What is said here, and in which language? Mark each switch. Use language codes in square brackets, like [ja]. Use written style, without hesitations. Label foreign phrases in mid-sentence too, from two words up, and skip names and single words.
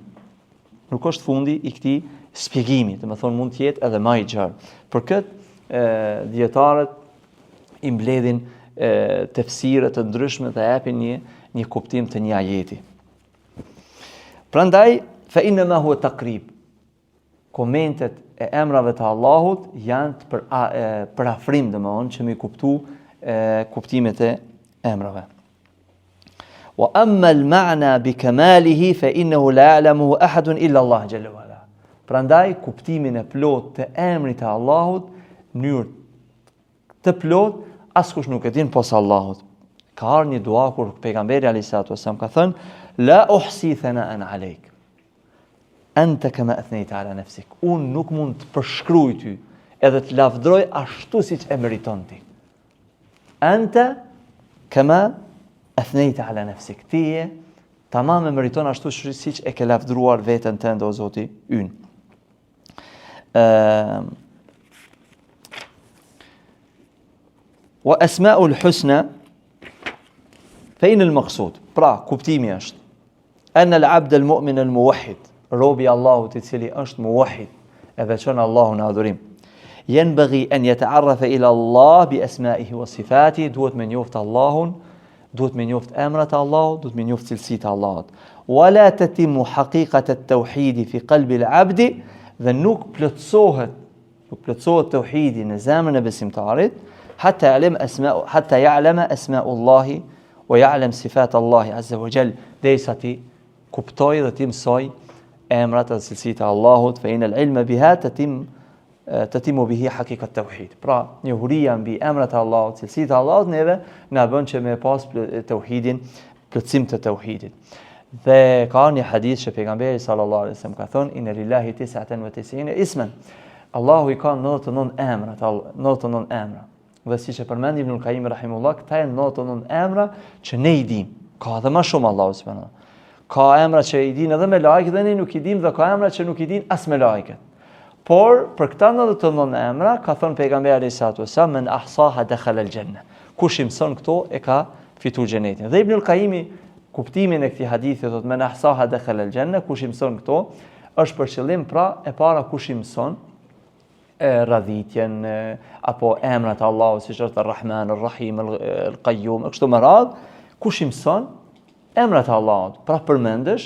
[sq] Nuk është fundi i këtij shpjegimi, domethënë mund të jetë edhe më i gjerë. Për këtë dietarët i mbledhin tefsire të ndryshme dhe japin një kuptim të një ajeti. [ar] Prandaj فإنما هو تقريب. [sq] Komentet e emrave të Allahut janë për afrim, domethënë që mi kuptu kuptimet e emrave. [ar] وأما المعنى بكماله فإنه لا يعلمه أحد إلا الله جل وعلا. [sq] Prandaj kuptimin e plot të emrit të Allahut në mënyrë të plot askush nuk e din posa Allahut. Ka ardhur një dua kur pejgamberi [ar] عليه السلام [sq] ka thënë [ar] لا أحصي ثناء عليك أنت كما أثنيت على نفسك. [sq] Unë nuk mund të përshkruaj ty edhe të lavdroj ashtu siç e meriton ti. [ar] أنت كما أثنيت على نفسك. [sq] Ti tamam e meriton ashtu siç e ke lavdruar veten tënde o Zoti ynë. [ar] والأسماء الحسنى fejnë al-maqsud. [sq] Pra, kuptimi është anë [ar] العبد المؤمن الموحد, [sq] robi Allahut i cili është muwahhid, e veçon Allahun në adhurim. [ar] ينبغي أن يتعرف إلى الله بأسمائه وصفاته, [sq] duhet me njoft Allahun, duhet me njoft emrat e Allahut, duhet me njoft cilësitë e Allahut. [ar] ولا تتم حقيقة التوحيد في قلب العبد, [sq] dhe nuk plotësohet tauhidi në zemrën e besimtarit [ar] حتى يعلم أسماء الله ويعلم صفات الله عز وجل, [sq] derisa ti kuptoj dhe ti mësoj emrat dhe cilësitë e Allahut, [ar] فإن العلم بها تتم به حقيقة التوحيد. [sq] Pra, njohuria mbi emrat e Allahut, cilësitë e Allahut neve na bën që me pas tauhidin, plotësim të tauhidit. Dhe ka një hadith që pejgamberi [ar] صلى الله عليه وسلم [sq] ka thënë [ar] إن لله 99 اسما. [sq] Allahu i ka 99 emra, 99 emra. Dhe siç e përmend Ibn al-Qayyim rahimullah, këta janë 99 emra që ne i dim. Ka edhe më shumë [ar] الله سبحانه. [sq] Ka emra që i din edhe me lajket dhe ne nuk i dim, dhe ka emra që nuk i din as me lajket. Por për këta 99 emra ka thënë pejgamberi [ar] صلى الله عليه وسلم من أحصاها دخل الجنة. [sq] Kush i mëson këto e ka fituar xhenetin. Dhe Ibn al-Qayyim kuptimin e këtij hadithi thotë [ar] من أحصاها دخل الجنة, [sq] kush i mëson këto është për qëllim pra e para kush i mëson radhitjen apo emrat e Allahut siç është Ar-Rahman, Ar-Rahim, Al-Qayyum, kështu me radhë, kush i mëson emrat e Allahut, pra përmendesh.